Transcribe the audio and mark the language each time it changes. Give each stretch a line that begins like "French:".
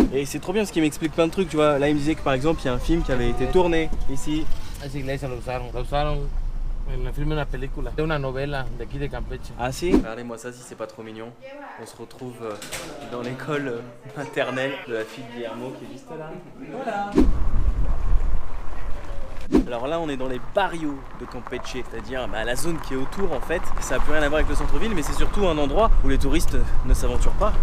French: Et c'est trop bien parce qu'il m'explique plein de trucs, tu vois. Là il me disait que par exemple il y a un film qui avait été tourné ici.
Spanish: Esa iglesia lo usaron en el filme de una película, de una novela de aquí de Campeche. Ah si?
French: Regardez-moi ça si c'est pas trop mignon. On se retrouve dans l'école maternelle de la fille de Guillermo qui est juste là. Voilà. Alors là on est dans les barrios de Campeche, c'est-à-dire la zone qui est autour en fait. Ça n'a plus rien à voir avec le centre-ville, mais c'est surtout un endroit où les touristes ne s'aventurent pas.